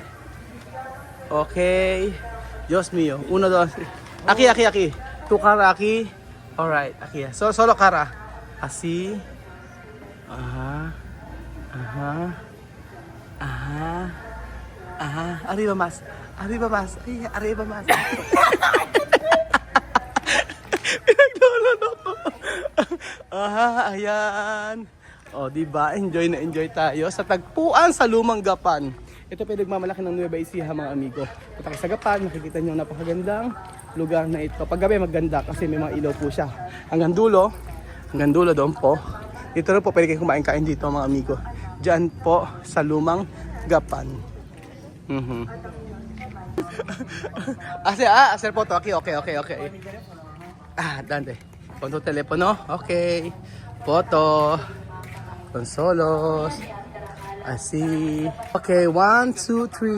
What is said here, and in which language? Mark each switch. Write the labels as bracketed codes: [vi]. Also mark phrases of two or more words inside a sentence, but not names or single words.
[es] Okay. Dios mío. Uno, dos. Aquí. Tu cara aquí. Alright. Aquí. Solo cara. Así. Ajá. Arriba más. Ay, arriba más. [tl] Pinaglololo ko. Ayan. O, diba? Enjoy na enjoy tayo sa tagpuan sa Lumang Gapan. Ito pa yung nagmamalaki ng Nueva Ecija, mga amigo. Punta kayo sa Gapan, makikita nyo napakagandang lugar na ito. Pag gabi maganda kasi may mga ilaw po siya. Hanggang dulo doon po. Dito rin po pwede kayo kumain-kain dito, mga amigo. Diyan po sa Lumang Gapan. [es] Hacer foto aquí, okay. Dante. Con tu teléfono, okay. Foto. Con solos. Así. Okay, 1, 2, 3.